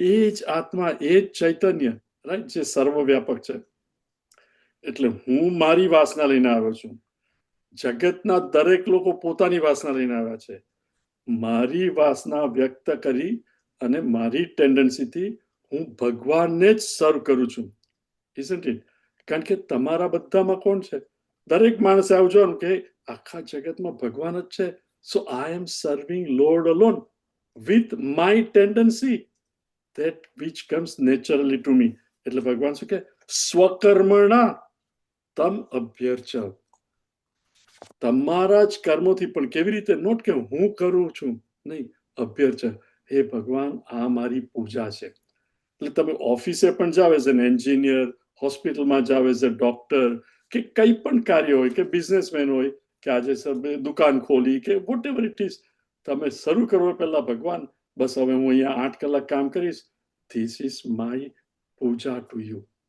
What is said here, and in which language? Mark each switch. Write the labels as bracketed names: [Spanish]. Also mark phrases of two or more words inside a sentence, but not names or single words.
[Gujarati] એ જ આત્મા, એ જ ચૈતન્ય, રાઈટ, જે સર્વવ્યાપક છે. એટલે હું મારી વાસના લઈને આવ્યો છું, જગતના દરેક લોકો પોતાની વાસના લઈને આવ્યા છે. મારી વાસના વ્યક્ત કરી અને મારી ટેન્ડન્સીથી હું ભગવાનને જ સર્વ કરું છું, [English] isn't it? [Gujarati] કારણ કે તમારા બધામાં કોણ છે? દરેક માણસે આવું જોવાનું કે આખા જગતમાં ભગવાન જ છે. [English] So I am serving Lord along with my tendency that which comes naturally to me. [Gujarati] એટલે ભગવાન શું કે [Sanskrit] સ્વકર્મણા તમ અભ્યર્ચ, [Gujarati] તમારા જ કર્મોથી, પણ કેવી રીતે? નોટ કે હું કરું છું, નહીં, અભ્યર્ચ, હે ભગવાન આ મારી પૂજા છે. એટલે તમે ઓફિસે પણ જાઓ [English] as an engineer, [Gujarati] હોસ્પિટલમાં જાઓ [English] as a doctor, [Gujarati] કે કંઈ પણ કાર્ય હોય, કે બિઝનેસમેન હોય, કે આજે દુકાન ખોલી, કે [English] whatever it is, [Gujarati] તમે શરૂ કરો પહેલા ભગવાન બસ હવે હું અહીંયા 8 કલાક કામ કરીશ, [English] this is my pooja to you.